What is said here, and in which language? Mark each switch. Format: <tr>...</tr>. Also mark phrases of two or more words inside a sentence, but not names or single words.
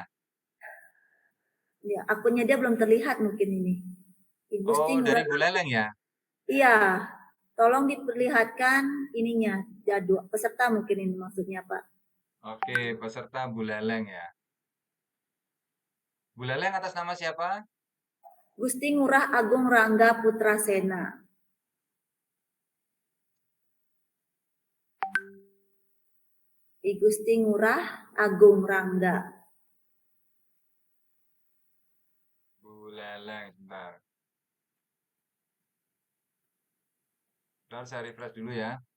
<id>Ya, akunnya dia belum terlihat mungkin ini. I Gusti Oh, dari Ngurah. Buleleng ya? Iya, tolong diperlihatkan ininya, jadwal peserta mungkin ini maksudnya Pak. Oke, peserta Buleleng ya. Buleleng atas nama siapa? Gusti Ngurah Agung Rangga Putrasena. I Gusti Ngurah Agung Rangga. Buleleng, sebentar. Bentar, saya refresh dulu ya.</id>